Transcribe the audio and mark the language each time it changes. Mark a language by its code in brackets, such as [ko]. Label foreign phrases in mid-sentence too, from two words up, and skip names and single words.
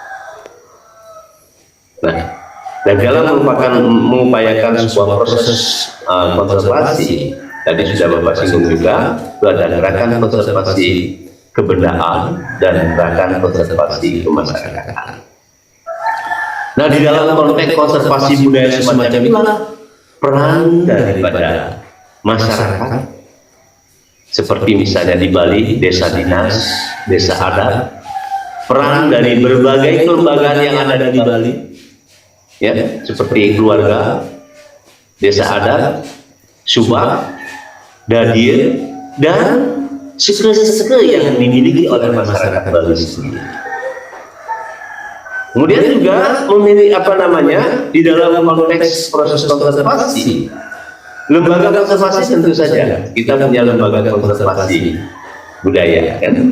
[id] Nah, dan dalam mengupayakan sebuah proses konservasi, tadi sudah Bapak singgung juga, itu ada gerakan konservasi kebendaan dan gerakan konservasi kemasyarakatan. Nah, di dalam konteks konservasi budaya semacam itulah peran daripada masyarakat, seperti misalnya di Bali, desa dinas, desa adat, peran dari berbagai kelembagaan yang ada di Bali, ya, seperti keluarga, desa adat, subak, dadir, dan suku-suku yang dimiliki oleh masyarakat Bali sendiri. Kemudian juga memilih di dalam konteks proses konservasi, lembaga konservasi tentu saja kita punya lembaga konservasi budaya, kan?